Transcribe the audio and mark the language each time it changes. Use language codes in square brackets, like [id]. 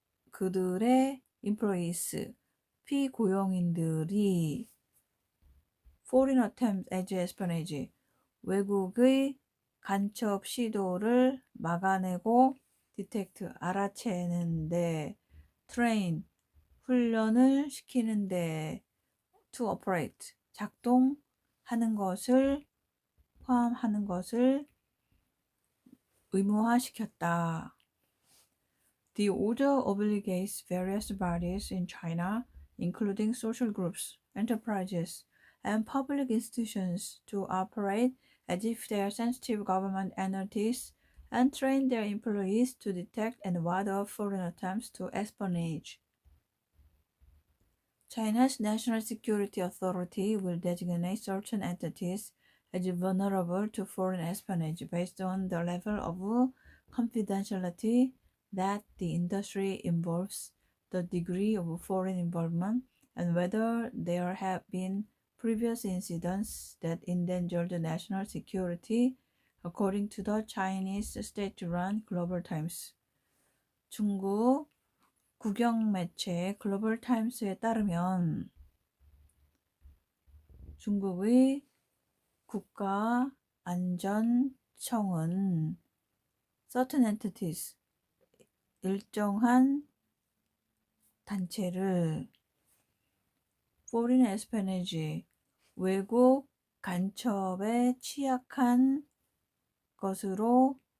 [ko] 그들의 employees, 피고용인들이 [en] foreign attempt at espionage, [ko] 외국의 간첩 시도를 막아내고 detect, 알아채는데 train, 훈련을 시키는데 [en] to operate, [ko] 작동하는 것을 포함하는 것을 의무화시켰다. [en] The order obligates various bodies in China, including social groups, enterprises, and public institutions to operate as if they are sensitive government entities and train their employees to detect and ward off foreign attempts to espionage. China's National Security Authority will designate certain entities as vulnerable to foreign espionage based on the level of confidentiality that the industry involves, the degree of foreign involvement, and whether there have been previous incidents that endangered national security, according to the Chinese state-run Global Times. [ko] 중국 국영 매체 글로벌 타임스에 따르면 중국의 국가안전청은 [en] certain entities, [ko] 일정한 단체를 [en] foreign espionage, [ko] 외국 간첩에 취약한 것으로